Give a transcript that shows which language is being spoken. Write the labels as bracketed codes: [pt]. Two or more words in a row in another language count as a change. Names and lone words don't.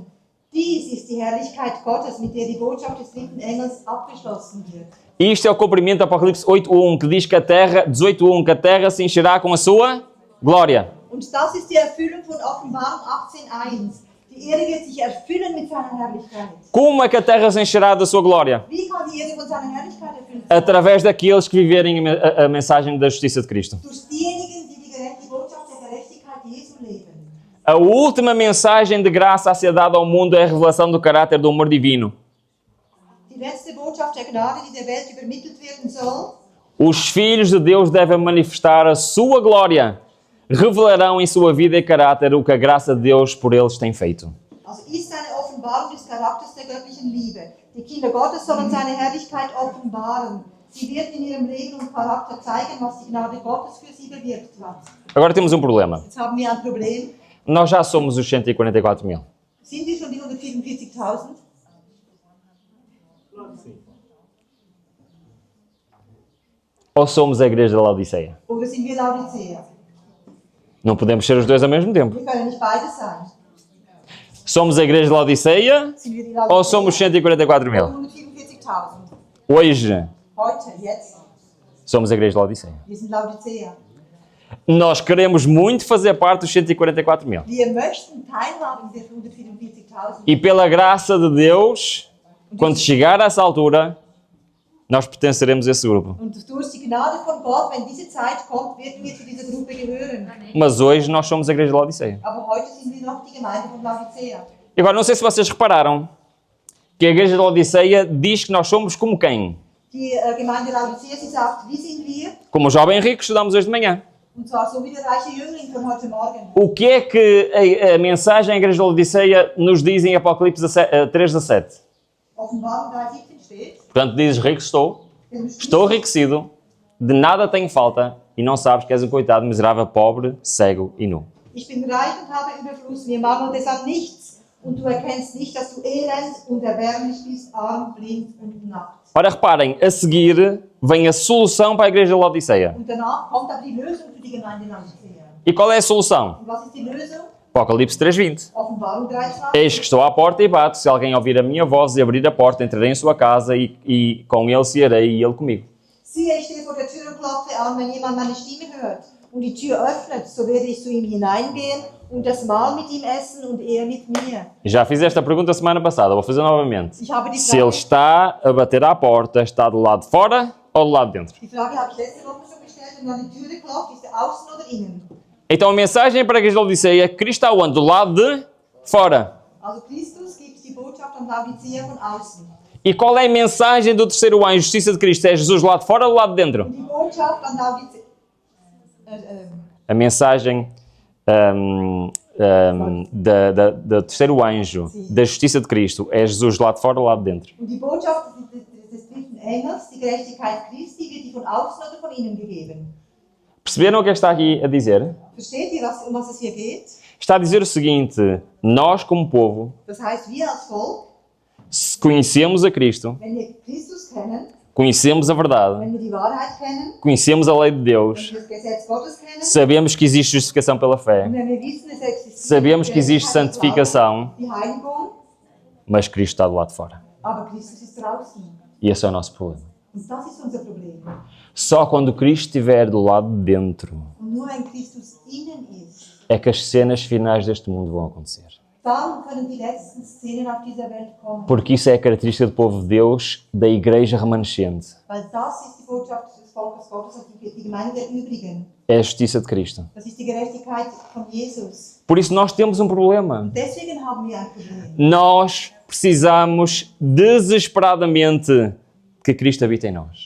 [de] Dies ist die Herrlichkeit Gottes, mit der die Botschaft des dritten Engels abgeschlossen wird. [pt] Isto é o cumprimento do Apocalipse 8.1, que diz que a terra, 18.1, que a terra se encherá com a sua glória. [de] Und das ist die Erfüllung von Offenbarung 18.1. Die Erde wird sich erfüllen mit seiner Herrlichkeit. [pt] Como é que a terra se encherá da sua glória? [de] Wie kann die Erde von seiner Herrlichkeit erfüllt sein? [pt] Através daqueles que viverem a mensagem da justiça de Cristo. [de] Durch diejenigen, die die Botschaft der Gerechtigkeit Jesu leben. [pt] A última mensagem de graça a ser dada ao mundo é a revelação do caráter do amor divino. [de] Die letzte Botschaft der Gnade, die der Welt übermittelt werden soll. [pt] Os filhos de Deus devem manifestar a sua glória. Revelarão em sua vida e caráter o que a graça de Deus por eles tem feito. [de] Also ist eine Offenbarung des Charakters der göttlichen Liebe. Die Kinder Gottes sollen seine Herrlichkeit offenbaren. Sie werden in ihrem Leben und Charakter zeigen, was die Gnade Gottes für sie bewirkt hat. [pt] Agora temos um problema. [de] Jetzt haben wir ein Problem. [pt] Nós já somos os 144 mil. [de] Sind wir schon die 144.000? [pt] Claro que sim. Ou somos a igreja da Laodiceia? [de] Oder sind wir Laodicea? [pt] Não podemos ser os dois ao mesmo tempo. [de] Wir können nicht beides sein. [pt] Somos a igreja da Laodiceia [de] Sind wir die [pt] ou [de] Laodicea? [pt] somos 144 mil? [de] 144.000. [pt] Hoje [de] Heute, jetzt. [pt] somos a igreja da Laodiceia. [de] Wir sind Laodicea. [pt] Nós queremos muito fazer parte dos 144 mil. [de] Wir möchten teilhaben dieser 144.000. [pt] E pela graça de Deus, quando chegar a essa altura, nós pertenceremos a esse grupo. [de] Und durch die Gnade von Gott, wenn diese Zeit kommt, werden wir zu dieser Gruppe gehören. [pt] Mas hoje nós somos a igreja da Laodiceia. [de] Aber heute sind wir noch die Gemeinde von Laodicea. [pt] E agora, não sei se vocês repararam que a igreja da Laodiceia diz que nós somos como quem? [de] Die Gemeinde Laodicea, sie sagt, wie sind wir? [pt] Como o jovem rico que estudamos hoje de manhã. [de] Und zwar so wie der reiche Jüngling von heute Morgen. [pt] O que é que a mensagem à igreja da Laodiceia nos diz em Apocalipse 3:17? [de] Offenbarung 3,17 steht, [pt] Portanto, dizes, rico estou enriquecido, de nada tenho falta, e não sabes que és um coitado, miserável, pobre, cego e nu. [de] ich bin reich und habe Überfluss, mir mangelt es an nichts. Und du erkennst nicht, dass du elend und erbärmlich bist, arm, blind und nackt. [pt] Ora, reparem, a seguir vem a solução para a igreja da Laodiceia. [de] Und danach kommt aber die Lösung für die Gemeinde Laodicea. [pt] E qual é a solução? [de] Und was ist die Lösung? [pt] Apocalipse 3:20. [de] Offenbarung 3,20. [pt] Eis que estou à porta e bato, se alguém ouvir a minha voz e abrir a porta, entrarei em sua casa e com ele cearei e ele comigo. [de] Siehe, ich stehe vor der Tür und klopfe an, wenn jemand meine Stimme hört und die Tür öffnet, so werde ich zu ihm hineingehen und das Mahl mit ihm essen und er mit mir. [pt] Já fiz esta pergunta semana passada, vou fazer novamente. [de] Ich habe die [pt] Se ele [de] Frage, [pt] está a bater à porta, está do lado de fora ou do lado de dentro? [de] die Frage habe ich letzte Woche schon gestellt, und an die Tür geklopft, ist er außen oder innen? [pt] Então a mensagem para a igreja da Laodiceia é que Cristo está onde? Do lado de fora. [de] Also Christus gibt die Botschaft an Laodicea von außen. [pt] E qual é a mensagem do terceiro anjo, justiça de Cristo? É Jesus do lado de fora ou do lado de dentro? [de] Und die Botschaft an Laodicea, [pt] A mensagem do terceiro anjo, da justiça de Cristo, é Jesus do lado de fora ou do lado de dentro? [de] und die Botschaft des dritten Engels, die Gerechtigkeit Christi, wird die von außen oder von innen gegeben. [pt] Perceberam o que é que está aqui a dizer? [de] Versteht ihr, um was es hier geht? [pt] Está a dizer o seguinte: nós, como povo, [de] Das heißt, wir als Volk, [pt] se conhecemos a Cristo, [de] wenn wir Christus kennen, [pt] conhecemos a verdade, [de] wenn wir die Wahrheit kennen, [pt] conhecemos a lei de Deus, [de] wenn wir das Gesetz Gottes kennen, [pt] sabemos que existe justificação pela [de] und [pt] fé, [de] wenn wir wissen, es existiert [pt] sabemos que existe [de] Gerechtigkeit im Glauben, [pt] santificação, [de] die Heiligung, [pt] mas Cristo está do lado de fora. [de] aber Christus ist draußen. [pt] E esse é o nosso problema. [de] Und das ist unser Problem. [pt] Só quando Cristo estiver do lado de dentro [de] Und nur wenn Christus innen ist, [pt] é que as cenas finais deste mundo vão acontecer. [de] dann können die letzten Szenen auf dieser Welt kommen. [pt] Porque isso é a característica do povo de Deus, da igreja remanescente. [de] Weil das ist die Botschaft des Volkes Gottes und die Gemeinde der Übrigen. [pt] É a justiça de Cristo. [de] Das ist die Gerechtigkeit von Jesus. [pt] Por isso nós temos um problema. [de] Und deswegen haben wir ein Problem. [pt] Nós precisamos desesperadamente que Cristo habite em nós.